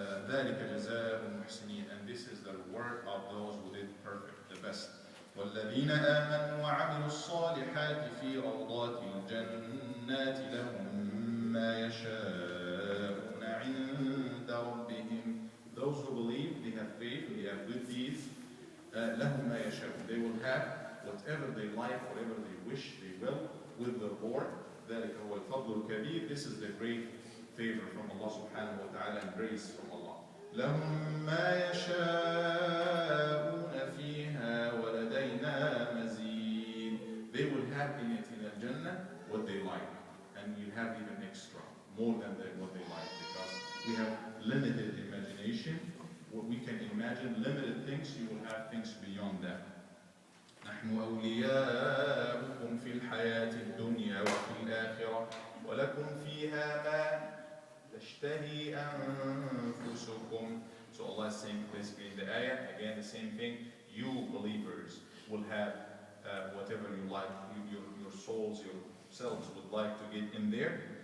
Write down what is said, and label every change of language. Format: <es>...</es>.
<ar>ذلك جزاء المحسنين,</ar> <en>and this is the reward of those who did perfect, the best.</en> <ar>والذين آمنوا وعملوا الصالحات في روضات الجنات لهم ما يشاءون عند ربهم.</ar> <en>Those who believe, they have faith, they have good deeds,</en> <ar>لهم ما يشاءون.</ar> <en>They will have whatever they like, whatever they wish, they will, with the Lord.</en> <ar>ذلك هو الفضل الكبير.</ar> <en>This is the great favor from Allah subhanahu wa ta'ala and grace from Allah.</en> <ar>لهم ما يشاءون فيها ولدينا مزيد.</ar> <en>They will have in it, in Al-Jannah, what they like. And you have even extra, more than what they like, because we have limited imagination. What we can imagine, limited things, you will have things beyond that.</en> <ar>نحن أولياؤكم في الحياة الدنيا وفي الآخرة ولكم فيها ما تشتهي أنفسكم.</ar> <en>So Allah is saying basically in the ayah, again the same thing, you believers will have whatever you like, your souls, yourselves would like to get in there.</en>